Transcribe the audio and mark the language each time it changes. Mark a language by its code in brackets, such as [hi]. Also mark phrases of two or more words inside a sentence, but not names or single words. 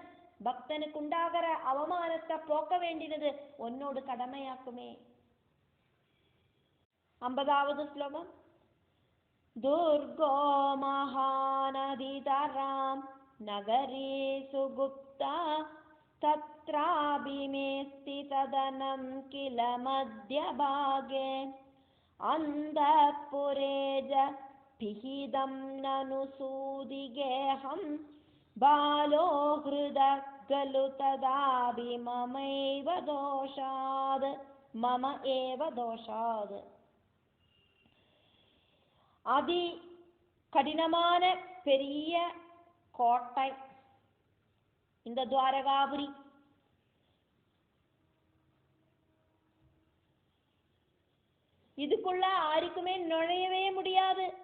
[ta] பக்தனுக்கு உண்டாகிற அவமானத்தை போக்க வேண்டியது உன்னோட கடமையாக்குமே. [sa] 50வது ஸ்லோகம். दुर्गो महानदिधराम् नगरे सुगुप्ता तत्राभिमेस्ति तदनं किल मध्यभागे अन्तःपुरे च पिहितं ननु सूदिगेऽहं बालो हृदः खलु तदापि मम एव दोषात् [ta] அதி கடினமான பெரிய கோட்டை இந்த துவாரகாபுரி. இதுக்குள்ள யாருக்குமே நுழையவே முடியாது.